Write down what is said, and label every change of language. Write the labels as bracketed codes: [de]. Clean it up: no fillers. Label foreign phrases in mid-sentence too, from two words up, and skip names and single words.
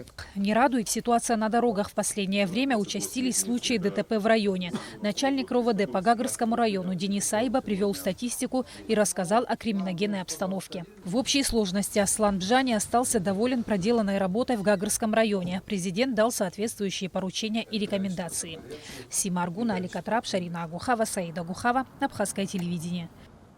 [ru] Не радует ситуация на дорогах. В последнее время участились случаи ДТП в районе. Начальник РОВД по Гагрскому району Денис Айба привел статистику и рассказал о криминогенной обстановке. В общей сложности Аслан Бжане остался доволен проделанной работой в Гагрском районе. Президент дал соответствующие поручения и рекомендации. Сима Аргуна, Алика Трап, Шарина Агухава, Саида Гухава, Абхазское телевидение.